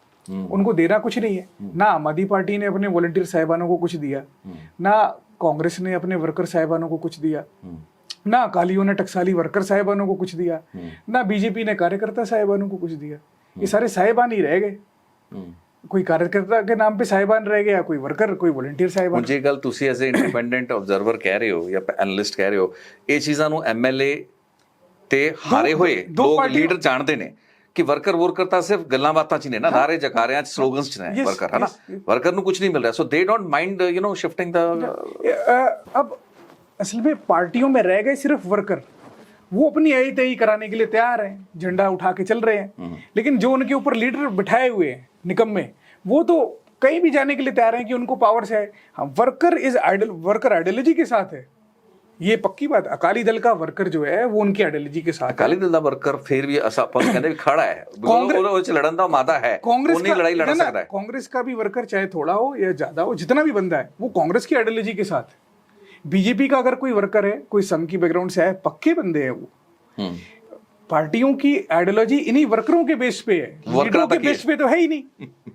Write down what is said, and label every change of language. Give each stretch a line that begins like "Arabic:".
Hindi: उनको देना कुछ नहीं है। ना आम आदमी पार्टी ने अपने वॉलंटियर साहिबानों को कुछ दिया, ना कांग्रेस ने अपने वर्कर साहिबानों को कुछ दिया, ना अकालियों ने टकसाली वर्कर साहिबानों को कुछ दिया, ना बीजेपी ने कार्यकर्ता साहिबानों को कुछ दिया। ये सारे साहिबान ही रह गए। कोई कार्यकर्ता के नाम पे साहिबान रह गया, कोई वर्कर, कोई ਵੋਲੰਟੀਅਰ ਸਾहिबान।
Punjabi: मुझे गल तुसी
English: as a independent observer
Punjabi: कह रहे हो या एनालिस्ट कह रहे हो, ਇਹ ਚੀਜ਼ਾਂ ਨੂੰ ਐਮਐਲਏ ਤੇ ਹਾਰੇ ਹੋਏ ਲੋਕ ਲੀਡਰ ਜਾਣਦੇ ਨੇ ਕਿ ਵਰਕਰ ਤਾਂ ਸਿਰਫ ਗੱਲਾਂ ਬਾਤਾਂ 'ਚ ਹੀ ਨੇ ਨਾ, ਨਾਰੇ ਜਕਾਰਿਆਂ 'ਚ, ਸਲੋਗਨਸ 'ਚ ਨੇ ਵਰਕਰ, ਹੈ ਨਾ, ਵਰਕਰ ਨੂੰ ਕੁਝ ਨਹੀਂ ਮਿਲ ਰਿਹਾ।
English: So they don't mind you know shifting the.
Hindi: अब असल में पार्टियों में रह गए सिर्फ वर्कर, वो अपनी यही तय कराने के लिए तैयार हैं, झंडा उठा के चल रहे हैं। लेकिन जो उनके ऊपर लीडर बिठाए हुए हैं निकम्मे, वो तो कहीं भी जाने के लिए तैयार हैं कि उनको पावर से है। हाँ,
English: worker is idle,
Hindi: worker ideology के साथ है, ये पक्की बात। अकाली दल का वर्कर जो है वो उनकी आइडियोलॉजी के साथ।
Punjabi: ਅਕਾਲੀ ਦਲ ਦਾ ਵਰਕਰ ਫਿਰ ਵੀ ਆਪਾਂ ਕਹਿੰਦੇ ਵੀ ਖੜਾ ਹੈ, ਉਹਦੇ ਵਿੱਚ ਲੜਨ ਦਾ ਮਾਦਾ ਹੈ, ਉਨੀ ਲੜਾਈ ਲੜ ਸਕਦਾ है।
Hindi: कांग्रेस का भी वर्कर चाहे थोड़ा हो या ज्यादा हो, जितना भी बंदा है वो कांग्रेस की आइडियोलॉजी के साथ है। बीजेपी का अगर कोई वर्कर है, कोई संघ की बैकग्राउंड से है, पक्के बंदे हैं वो। पार्टियों की आइडियोलॉजी इन्हीं वर्करों के बेस पे है, लीडरों के बेस पे तो है ही नहीं।